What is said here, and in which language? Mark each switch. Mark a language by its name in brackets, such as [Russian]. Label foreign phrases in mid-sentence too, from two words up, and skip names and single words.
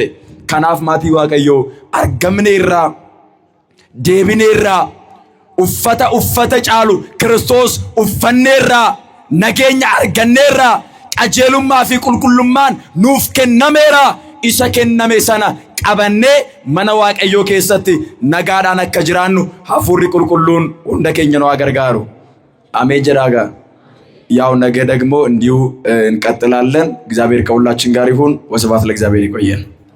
[Oromo] Kanaaf maatii Waaqayyoo argamneerra deebineerra uffata caalu Kiristoos uffanneerra nageenya arganneerra qajeelummaa fi qulqullummaan nuuf kennameera. Isa kenname sana qabannee mana Waaqayyoo keessatti nagaadhaan akka jiraannu hafuurri qulqulluun hunda keenya nu gargaaru. Ameen jedhaa gaa [Amharic] ያው ነገ ደግሞ እንዲሁ እንቀጥላለን። እግዚአብሔር ከሁላችን ጋር ይሁን። ወስብሐት ለእግዚአብሔር። ይቆየን።